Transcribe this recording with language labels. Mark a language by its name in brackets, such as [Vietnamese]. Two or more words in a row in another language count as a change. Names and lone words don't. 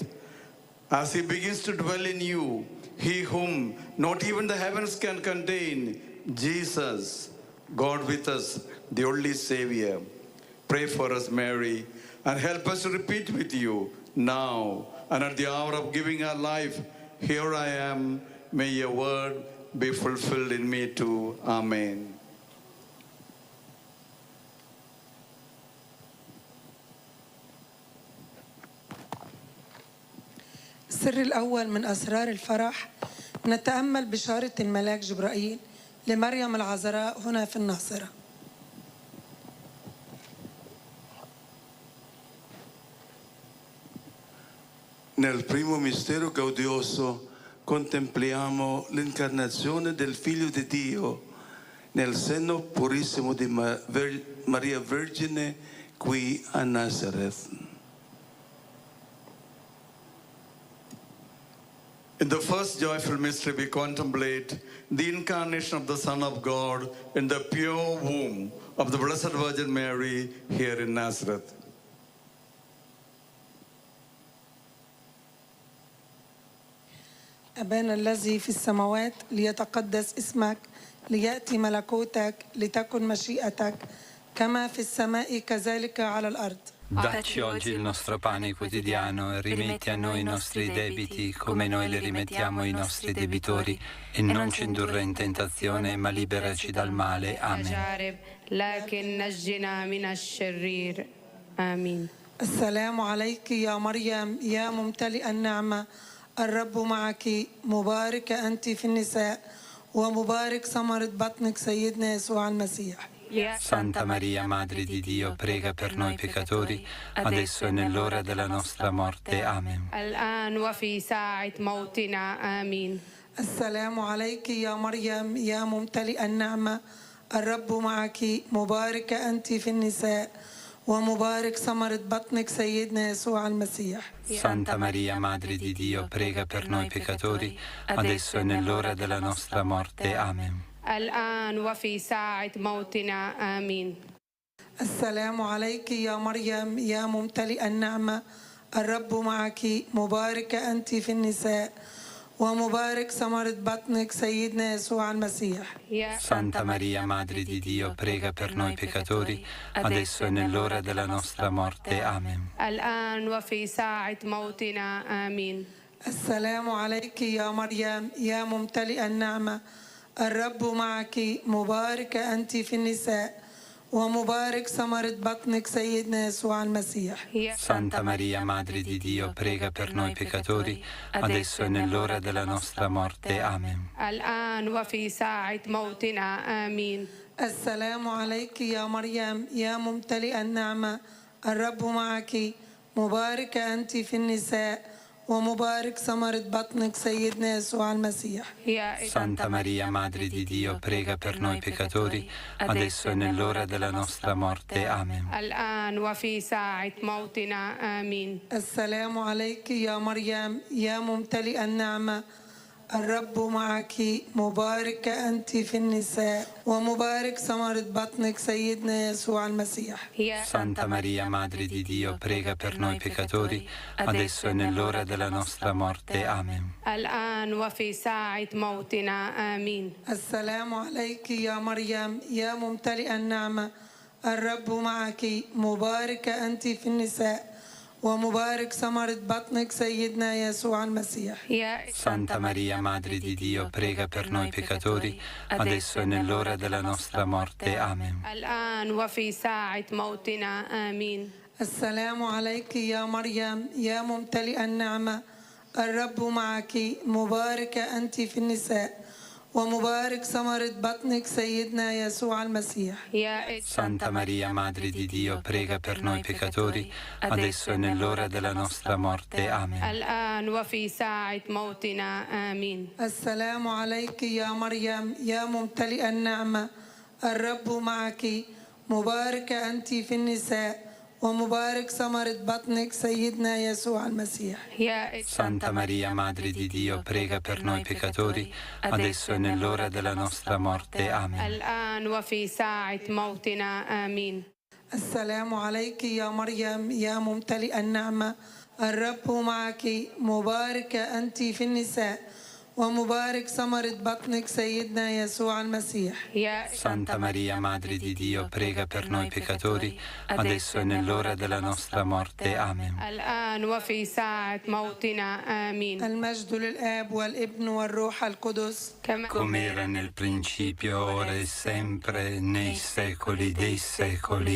[English] As he begins to dwell in you, he whom not even the heavens can contain, Jesus, God with us, the only Savior. Pray for us, Mary, and help us to repeat with you now and at the hour of giving our life. Here I am, may your word be fulfilled in me too. Amen. [Arabic] السر الأول من أسرار الفرح نتأمل بشارة الملاك جبرائيل لمريم العذراء هنا في الناصرة. [Italian] Nel primo mistero gaudioso contempliamo l'incarnazione del Figlio di Dio nel seno purissimo di Maria Vergine qui a Nazareth. [English] In the first joyful mystery, we contemplate the incarnation of the Son of God in the pure womb of the Blessed Virgin Mary here in Nazareth. [Arabic] أبانا الذي في السماوات ليتقدس اسمك ليأتي ملكوتك لتكن مشيئتك كما في السماء كذلك على الأرض. [Italian] Dacci oggi il nostro pane quotidiano e rimetti a noi i nostri debiti come noi li rimettiamo ai nostri debitori e non ci indurre in tentazione ma liberaci dal male. Amen. [Arabic] السلام عليك يا مريم يا ممتلئ النعمة الرب معك مباركة أنت في النساء ومبارك ثمرة بطنك سيدنا يسوع المسيح. [Italian] Santa Maria, Madre di Dio, prega per noi peccatori, adesso e nell'ora della nostra morte. Amen. [Arabic] السلام عليك يا مريم يا ممتلئ النعمة الرب معك مباركة أنت في النساء ومبارك ثمرة بطنك سيدنا يسوع المسيح. [Italian] Santa Maria, Madre di Dio, prega per noi peccatori, adesso e nell'ora della nostra morte. Amen. [Arabic] الآن وفي ساعة موتنا آمين. السلام عليك يا مريم يا ممتلئ النعمة الرب معك مباركة أنت في النساء ومبارك ثمرة بطنك سيدنا يسوع المسيح. [Italian] Santa Maria, Madre di Dio, prega per noi peccatori, adesso e nell'ora della nostra morte. Amen. [Arabic] الآن وفي ساعة موتنا آمين. السلام عليك يا مريم يا ممتلئ النعمة الرب معك مباركة أنت في النساء ومبارك ثمرة بطنك سيدنا يسوع المسيح. [Italian] Santa Maria, Madre di Dio, prega per noi peccatori, adesso e nell'ora della nostra morte. Amen. [Arabic] الآن وفي ساعة موتنا آمين. السلام عليك يا مريم يا ممتلئ النعمة الرب معك مباركة أنت في النساء ومبارك ثمرة بطنك سيدنا يسوع المسيح. [Italian] Santa Maria, Madre di Dio, prega per noi peccatori, adesso e nell'ora della nostra morte. Amen. [Arabic] الآن وفي ساعة موتنا آمين. السلام عليك يا مريم يا ممتلئ النعمة الرب معك مباركة أنت في النساء ومبارك ثمرة بطنك سيدنا يسوع المسيح. [Italian] Santa Maria, Madre di Dio, prega per noi peccatori, adesso e nell'ora della nostra morte. Amen. [Arabic] الآن وفي ساعة موتنا آمين. السلام عليك يا مريم يا ممتلئ النعمة الرب معك مباركة أنت في النساء ومبارك ثمرة بطنك سيدنا يسوع المسيح. [Italian] Santa Maria, Madre di Dio, prega per noi peccatori, adesso e nell'ora della nostra morte. Amen. [Arabic] الآن وفي ساعة موتنا آمين. السلام عليك يا مريم يا ممتلئ النعمة الرب معك مباركة أنت في النساء ومبارك ثمرة بطنك سيدنا يسوع المسيح. [Italian] Santa Maria, Madre di Dio, prega per noi peccatori, adesso e nell'ora della nostra morte. Amen. [Arabic] الآن وفي ساعة موتنا آمين. السلام عليك يا مريم يا ممتلئ النعمة الرب معك مباركة أنت في النساء ومبارك ثمرة بطنك سيدنا يسوع المسيح. [Italian] Santa Maria, Madre di Dio, prega per noi peccatori, adesso e nell'ora della nostra morte. Amen. [Arabic] الآن وفي ساعة موتنا آمين. السلام عليك يا مريم يا ممتلئ النعمة الرب معك مباركة أنت في النساء ومبارك ثمرة بطنك سيدنا يسوع المسيح. [Italian] Santa Maria, Madre di Dio, prega per noi peccatori, adesso e nell'ora della nostra morte. Amen. [Arabic] الآن وفي ساعة موتنا آمين. المجد للآب والابن والروح القدس [Italian] come era nel principio, ora e sempre, nei secoli dei secoli.